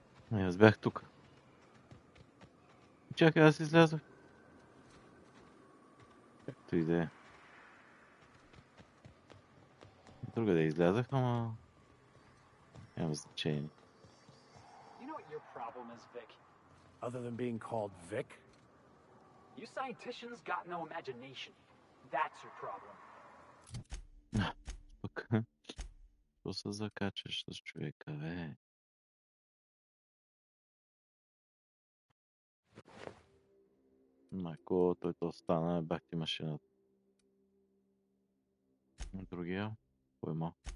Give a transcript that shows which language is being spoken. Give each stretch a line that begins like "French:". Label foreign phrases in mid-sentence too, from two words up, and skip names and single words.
Bulgarian: Аз бях тук. Чакай, аз излязох. Както и да е. Друга да излязах, ама няма значение.
English: You know what your problem is, Vic? Other than being called Vic? You scienticians got no imagination. That's your problem.
Bulgarian: Пък, що се закачаш с човека, бе? Майко, той то стана, бах ти машината. Другия, кой има?